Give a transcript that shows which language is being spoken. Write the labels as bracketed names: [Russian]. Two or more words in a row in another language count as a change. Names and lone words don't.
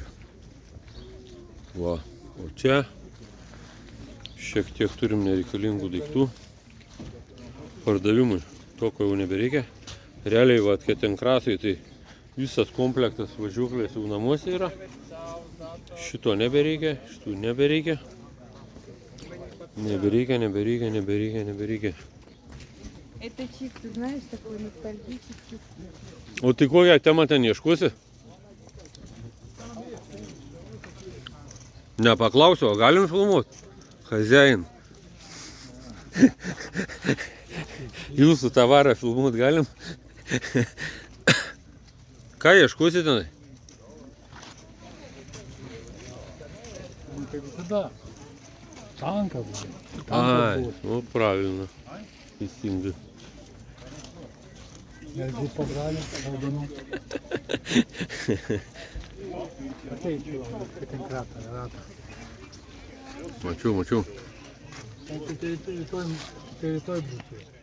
[Lithuanian] Va, o čia šiek tiek turim nereikalingų daiktų pardavimui. To, ko jau nebereikia. Realiai, va, ketenkratai, tai visas komplektas važiuoklės jau namuose yra. Šito nebereikia, šitų nebereikia. Неbereikia. [Russian] Это чисто, знаешь, такой ностальгический. [Lithuanian] O tai kokią temą ten ieškosi? Nepaklausiu, o galim filmuoti? [Russian] Хозяин. [Lithuanian] Jūsų tavarą filmuoti galim? Ką ieškosi tenai? [Russian] Как всегда. Танка будет. Ai, nu правильно. [Lithuanian] Teisingai. Jeigu pabrali, raudonų. Ateik, kad ten kratą, ratą. Mačiau. Tai rytoj būtų.